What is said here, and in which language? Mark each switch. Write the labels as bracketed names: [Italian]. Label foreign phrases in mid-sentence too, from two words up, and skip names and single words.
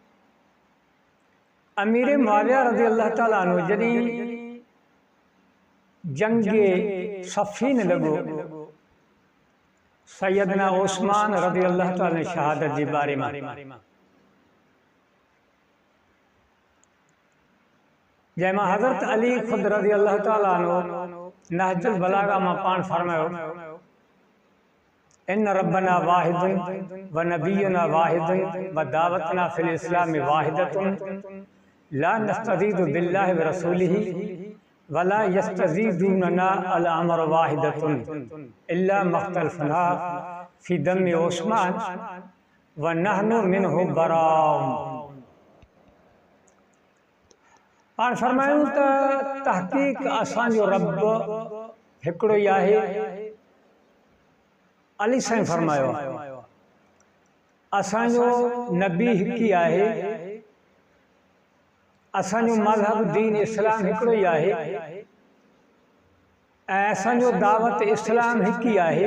[Sindhi] अमीर मुआविया [Arabic] رضي الله تعالى عنه [Sindhi] जॾहिं जंगे सफ़ीन लॻो सैयदना उस्मान [Arabic] رضي الله تعالى [Sindhi] ने शहादत जे बारे में जंहिंमां हज़रत अली ख़ुद [Arabic] رضي الله تعالى عنه [Sindhi] नहजुल बलागा में पाण फरमायो [Arabic] إن ربنا واحد و نبينا واحد و دعوتنا في الإسلام واحدة لا نستزيد بالله و رسوله ولا يستزيدوننا الأمر واحدة إلا ما اختلفنا في دم عثمان و نحن منه براء. [Sindhi] पाण फरमायूं त तहक़ीक़ असांजो रब हिकिड़ो ई आहे। अली साईं फरमायो असांजो नबी हिकु ई आहे, असांजो मज़हब दीन इस्लाम हिकिड़ो ई आहे ऐं असांजो दावत इस्लाम हिकु ई आहे।